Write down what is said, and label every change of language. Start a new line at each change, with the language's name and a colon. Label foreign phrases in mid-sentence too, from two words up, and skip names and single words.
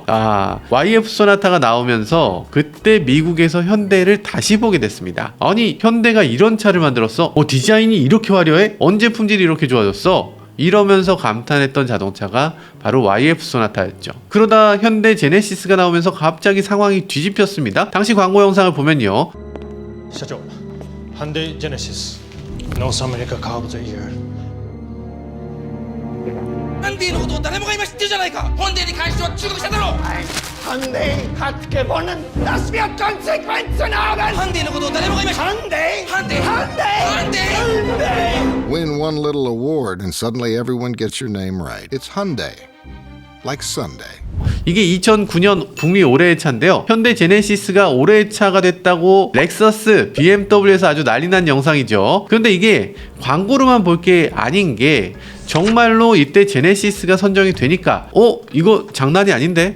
Korean: YF 소나타가 나오면서 그때 미국에서 현대를 다시 보게 됐습니다. 아니, 현대가 이런 차를 만들었어? 디자인이 이렇게 화려해? 언제 품질이 이렇게 좋아졌어? 이러면서 감탄했던 자동차가 바로 YF 소나타였죠. 그러다 현대 제네시스가 나오면서 갑자기 상황이 뒤집혔습니다. 당시 광고 영상을 보면요.
English: 社長、 Hyundai Genesis North America Car of the Year.
Japanese: ハンディのことを誰もが今知ってるじゃないか。ホンデに関しては中国車だろ。
German: Hyundai hat gewonnen. Das wird Konsequenzen haben.
Japanese: ハンディのことを誰もが今知ってる。 Hyundai, ハンディ、 Hyundai, ハンディ。
English: Win one little award and suddenly everyone gets your name right. It's Hyundai. Like Sunday.
Korean: 이게 2009년 북미 올해의 차인데요. 현대 제네시스가 올해의 차가 됐다고 렉서스, BMW에서 아주 난리난 영상이죠. 그런데 이게 광고로만 볼 게 아닌 게 정말로 이때 제네시스가 선정이 되니까 이거 장난이 아닌데?